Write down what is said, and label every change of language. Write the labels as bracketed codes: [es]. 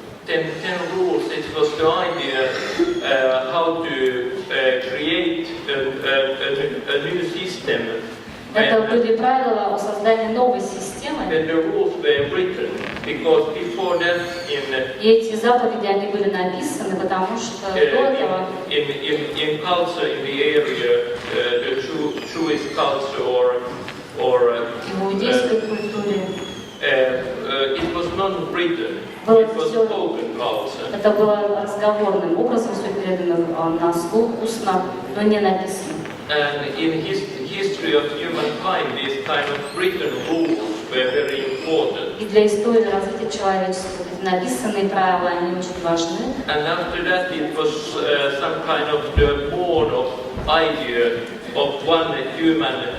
[en] 10 rules, it was the idea how to create a new system. [ru] это были правила о создании новой системы. [en] When the rules were written, because before that [ru] И эти заповеди, они были написаны, потому что до этого [en] in culture in the area, the Jewish culture or [ru] в иудейской культуре [en] it was not written. [ru] было [en] It was [ru] все, [en] spoken culture. [ru] это было разговорным образом, все передано на слух, устно, но не написано. [en] And in history of humankind, these kind of written rules were very important. [ru] И для истории развития человечества эти написанные правила, они очень важны. [en] And after that, it was some kind of the born of idea of one human